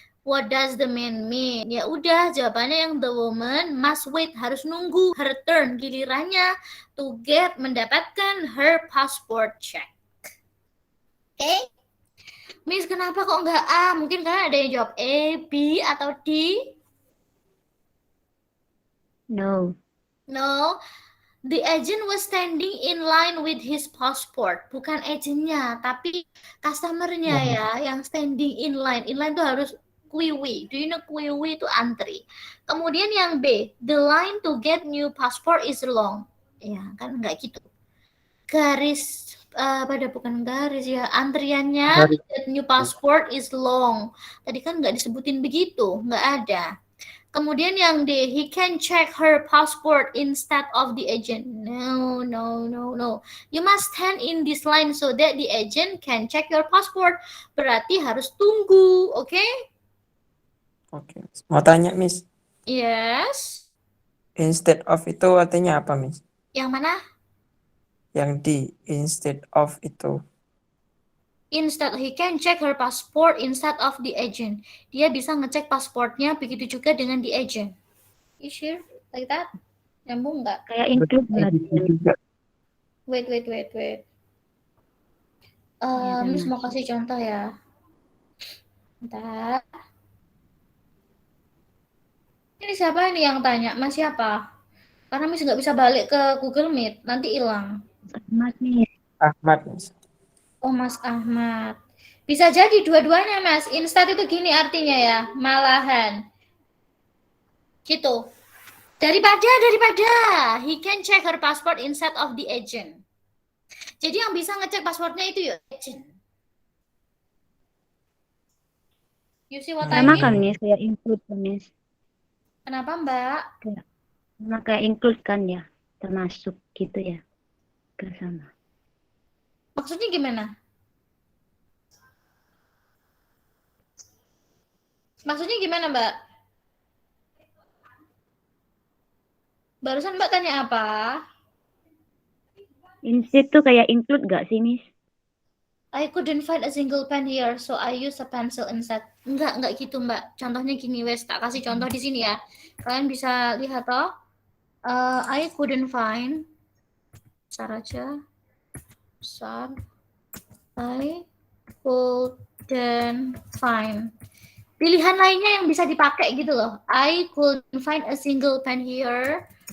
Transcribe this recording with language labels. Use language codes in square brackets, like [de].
[en] What does the man mean? [id] Ya udah, jawabannya yang [en] the woman must wait, [id] harus nunggu [en] her turn, [id] gilirannya [en] to get, [id] mendapatkan [en] her passport check. Oke? [id] Miss, kenapa kok nggak A? Mungkin karena ada yang jawab A, B, atau D? [en] No. No, the agent was standing in line with his passport. [id] Bukan agentnya, tapi customernya ya, yang [en] standing in line. In line [id] itu harus [en] QW. Do you know QW [id] itu antri. Kemudian yang [en] B, the line to get new passport is long. [id] Ya, kan nggak gitu. Garis, bukan garis ya, antriannya [en] to get new passport is long. [id] Tadi kan nggak disebutin begitu, nggak ada. Kemudian yang D, [en] he can check her passport instead of the agent. No. You must stand in this line so that the agent can check your passport. [id] Berarti harus tunggu, oke? Oke. Mau tanya, Miss. [en] Yes. [id] Instead of itu artinya apa, Miss? Yang mana? Yang D, instead of itu. [en] Instead, he can check her passport instead of the agent. [id] Dia bisa ngecek pasportnya, begitu juga dengan the agent. [en] You sure? Like that? [id] Nyambung nggak? Kayak include berarti. Juga. [en] Wait. [id] Miss mau kasih contoh ya. Bentar. Ini siapa ini yang tanya? Mas siapa? Karena Miss nggak bisa balik ke Google Meet, nanti hilang. Mas nih. Ahmad, Miss. Oh, Mas Ahmad. Bisa jadi dua-duanya, Mas. Instead itu gini artinya ya, malahan. Gitu. Daripada. [en] He can check her passport instead of the agent. [id] Jadi yang bisa ngecek pasportnya itu ya agent. [en] You see what I [id] Sama [en] mean? [id] kan, Miss? Kayak include kan, Miss? Kenapa, Mbak? Sama kayak include kan ya? Termasuk gitu ya? Gak sama. Maksudnya gimana? Maksudnya gimana, Mbak? Barusan Mbak tanya apa? Instead tuh kayak include gak sih, Miss? [en] I couldn't find a single pen here, so I use a pencil instead. [id] Enggak gitu, Mbak. Contohnya gini, wes, tak kasih contoh di sini ya. Kalian bisa lihat toh. [en] I couldn't find. [id] Besar aja. Besar. [en] I couldn't find. [id] Pilihan lainnya yang bisa dipakai gitu loh. [en] I couldn't find a single pen here.